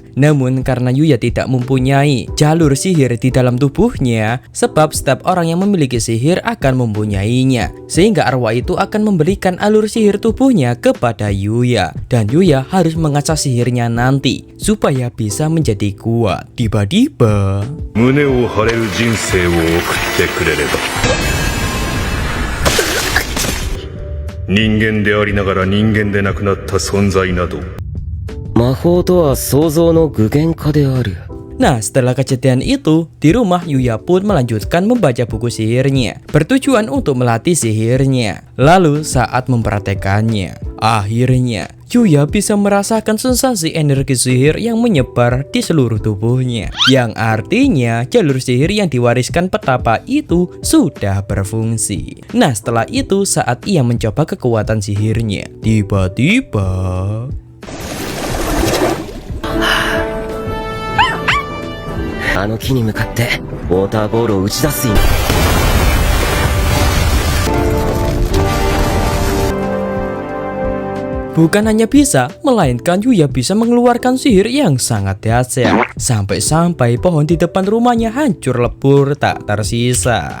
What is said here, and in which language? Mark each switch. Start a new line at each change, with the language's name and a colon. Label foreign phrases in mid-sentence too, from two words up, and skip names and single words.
Indonesian: Namun karena Yuya tidak mempunyai jalur sihir di dalam tubuhnya, sebab setiap orang yang memiliki sihir akan mempunyainya, sehingga arwah itu akan memberikan alur sihir tubuhnya kepada Yuya. Dan Yuya harus mengasah sihirnya nanti supaya bisa menjadi kuat. Tiba-tiba
Japanese: 胸を張れる人生を送ってくれれば人間でありながら人間でなくなった存在など魔法とは創造の具現化である。
Indonesian: Nah, setelah kejadian itu, di rumah Yuya pun melanjutkan membaca buku sihirnya, bertujuan untuk melatih sihirnya. Lalu saat mempraktekannya, akhirnya Yuya bisa merasakan sensasi energi sihir yang menyebar di seluruh tubuhnya. Yang artinya jalur sihir yang diwariskan petapa itu sudah berfungsi. Nah, setelah itu saat ia mencoba kekuatan sihirnya, tiba-tiba
Japanese: あの木に向かってウォーターボールを打ち出す。
Indonesian: Bukan hanya bisa, melainkan Yuya bisa mengeluarkan sihir yang sangat dahsyat. Sampai-sampai pohon di depan rumahnya hancur lebur tak tersisa.